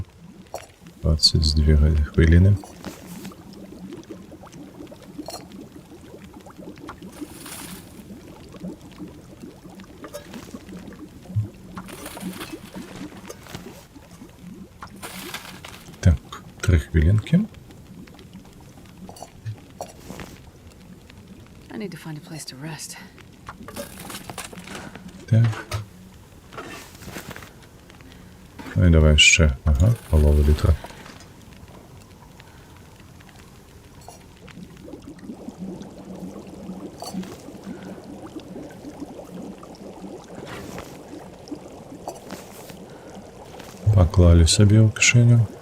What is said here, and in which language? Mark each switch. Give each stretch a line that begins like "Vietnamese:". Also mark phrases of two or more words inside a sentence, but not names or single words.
Belarusian: 22 хвіліны. Так, 3 хвілінки.
English: I need to find a place to rest.
Ukrainian: Так. Ну і давай ще. Ага, полову літра. Поклали собі у кишеню.